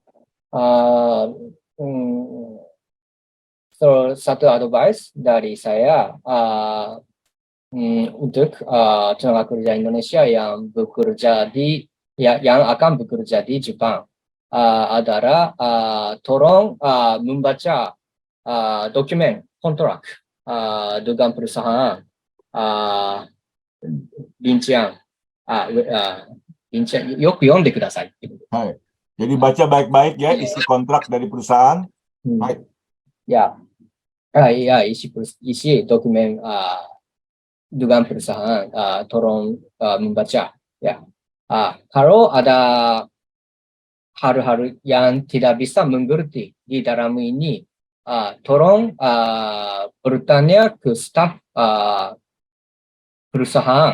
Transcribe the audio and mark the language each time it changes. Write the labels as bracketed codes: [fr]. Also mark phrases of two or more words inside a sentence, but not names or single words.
[id] Satu advice dari saya untuk tenaga kerja Indonesia yang akan bekerja di Jepang adalah tolong membaca dokumen kontrak dengan perusahaan bincang [ja] よく読んでください. [id] Hai. Jadi baca baik-baik ya isi kontrak dari perusahaan. Baik. Ya, isi dokumen dengan perusahaan tolong membaca. Ya, kalau ada hal-hal yang tidak bisa mengerti di dalam ini, tolong bertanya ke staf perusahaan.